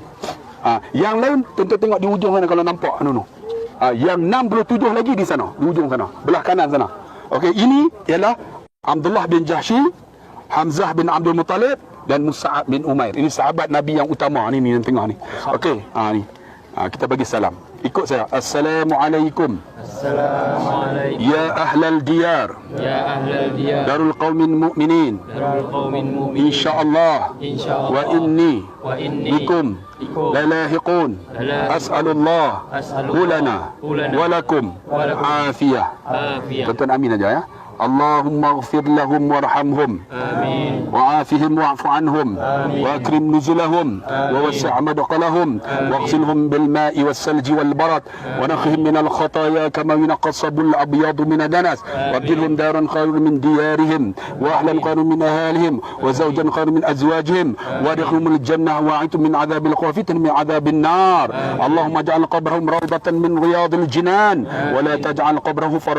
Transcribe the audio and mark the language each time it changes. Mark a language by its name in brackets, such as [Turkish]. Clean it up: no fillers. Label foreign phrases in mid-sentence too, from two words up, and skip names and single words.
[Malay] Yang lain tuan-tuan tengok di ujung sana kalau nampak yang 67 lagi di sana, di ujung sana, belah kanan sana. Okey, ini ialah Abdullah bin Jahsy, Hamzah bin Abdul Muttalib dan Mus'ab bin Umair. Ini sahabat Nabi yang utama ni yang tengah ni. Okey, ni. Kita bagi salam. Ikut saya. Assalamualaikum. Assalamualaikum. [Arabic] يا أهل الديار. يا أهل الديار. دار قوم مؤمنين. دار قوم مؤمنين. Insyaallah. Insyaallah. وإني بكم bikum lalahiqun. أسأل الله لنا ولكم العافية. [Malay] Tuan-tuan amin aja ya. [Arabic] اللهم اغفر لهم وارحمهم وعافهم واعف عنهم واكرم نزلهم ووسع مدخلهم واغسلهم بالماء والثلج والبرد ونقهم من الخطايا كما ينقى الصب الابيض من الدنس وابدلهم دارا خيرا من ديارهم واهلا خيرا من اهالهم وزوجا خيرا من ازواجهم وادخلهم الجنه واعتم من عذاب الخوف من عذاب النار اللهم اجعل قبرهم روضه من رياض الجنان ولا تجعل قبره حفرا